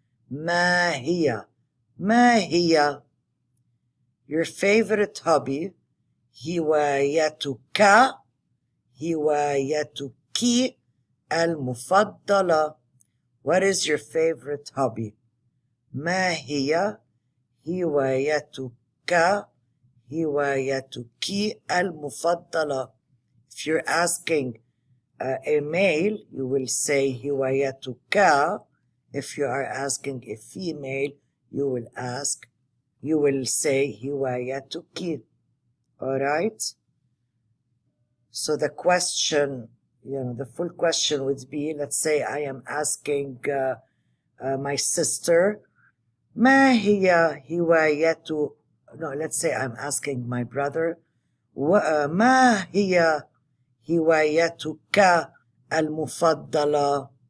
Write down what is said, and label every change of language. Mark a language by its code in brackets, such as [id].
[ar] ما هي. ما هي. Your favorite hobby. هوايتك. هوايتك المفضلة. [en] What is your favorite hobby? [ar] ما هي هوايتك هوايتك المفضلة. [en] If you're asking a male, you will say هوايتك. If you are asking a female, you will say هوايتك. All right? So the question, the full question would be, let's say I am asking my sister, ما هي هواية no, let's say I'm asking my brother, ما هي هوايتك المفضلة?